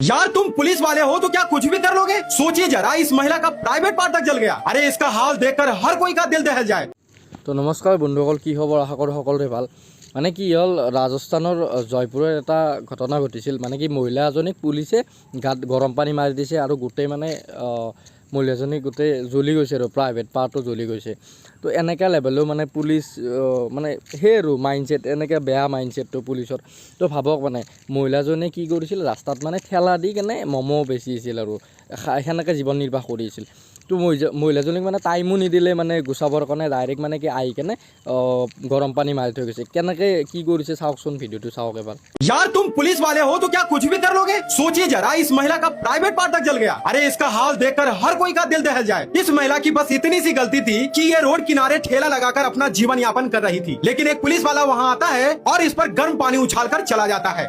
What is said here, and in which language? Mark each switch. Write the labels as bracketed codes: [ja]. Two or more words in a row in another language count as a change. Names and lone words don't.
[hi] यार तुम पुलिस वाले हो तो क्या कुछ भी कर लोगे? सोचिए जरा, इस महिला का [en] private part [hi] तक जल गया। अरे इसका हाल देखकर हर कोई का दिल दहल जाए। [as] তো নমস্কাৰ বন্ধুসকল, কি খবৰ? আশা কৰোঁ সকলোৰে ভাল। মানে কি হ'ল, ৰাজস্থানৰ জয়পুৰৰ এটা ঘটনা ঘটিছিল। মানে কি মহিলা এজনীক পুলিচে গাত গৰম পানী মাৰি দিছে আৰু গোটেই মানে মহিলাজনী গোটেই জ্বলি গৈছে আৰু [en] private part [as] জ্বলি গৈছে। তো এনেকুৱা লেভেলো মানে পুলিচ মানে সেই আৰু মাইণ্ডছেট, এনেকৈ বেয়া মাইণ্ডছেটটো পুলিচৰ। তো ভাবক, মানে মহিলাজনীয়ে কি কৰিছিল, ৰাস্তাত মানে ঠেলা দি কেনে ম'ম' বেচিছিল আৰু সেনেকৈ জীৱন নিৰ্বাহ কৰিছিল। তো মহিলাজনীক মানে টাইমো নিদিলে মানে গুচাবৰ কাৰণে, ডাইৰেক্ট মানে কি আহি কেনে গৰম পানী মাৰি থৈ গৈছে। কেনেকৈ কি কৰিছে চাওকচোন, ভিডিঅ'টো চাওক এবাৰ। [hi] यार तुम पुलिस वाले हो तो क्या कुछ भी कर लोगे? सोचिए जरा, इस महिला का [en] private part [hi] तक जल गया। अरे इसका हाल देखकर हर कोई का दिल दहल जाए। इस महिला की बस इतनी सी गलती थी कि ये रोड किनारे ठेला लगाकर अपना जीवन यापन कर रही थी, लेकिन एक पुलिस वाला वहाँ आता है और इस पर गर्म पानी उछालकर चला जाता है।